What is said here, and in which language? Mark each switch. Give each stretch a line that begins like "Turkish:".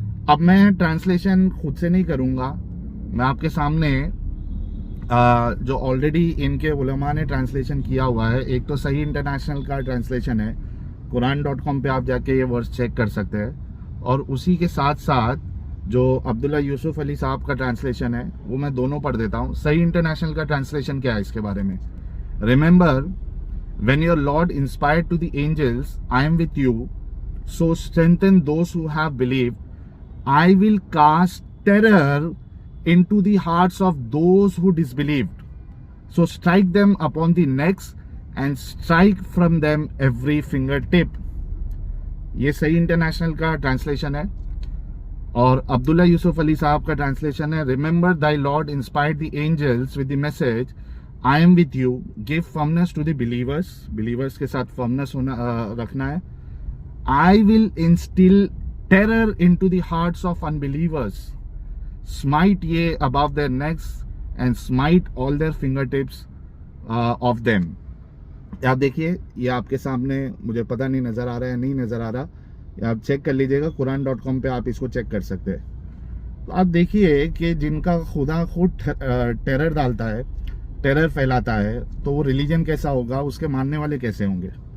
Hindi: अब मैं ट्रांसलेशन खुद से नहीं करूंगा, मैं आपके सामने जो ऑलरेडी इनके उलमा ने ट्रांसलेशन किया हुआ है, एक तो सही इंटरनेशनल का ट्रांसलेशन है, कुरान.com पे आप जाके ये वर्ड्स चेक कर सकते हैं, और उसी के साथ साथ जो अब्दुल्ला यूसुफ अली साहब का ट्रांसलेशन है वो मैं दोनों पढ़ देता हूँ। सही इंटरनेशनल का ट्रांसलेशन क्या है इसके बारे में?
English: Remember when your Lord inspired to the angels, I am with you, so strengthen those who have believed. I will cast terror into the hearts of those who disbelieved, so strike them upon the necks and strike from them every fingertip.
Hindi: ये सही international का translation है। और अब्दुल्ला यूसुफ अली साहब का translation है,
English: remember thy lord inspired the angels with the message I am with you, give firmness to the believers,
Hindi: believers के साथ firmness होना रखना है।
English: I will instill terror into the hearts of unbelievers, smite ye above their necks and smite all their fingertips of them।
Hindi: आप देखिए, ये आपके सामने, मुझे पता नहीं नज़र आ रहा है नहीं नज़र आ रहा, ये आप चेक कर लीजिएगा, कुरान.com पे आप इसको चेक कर सकते हैं। तो आप देखिए कि जिनका खुदा खुद टेरर डालता है, टेरर फैलाता है, तो वो रिलीजन कैसा होगा, उसके मानने वाले कैसे होंगे?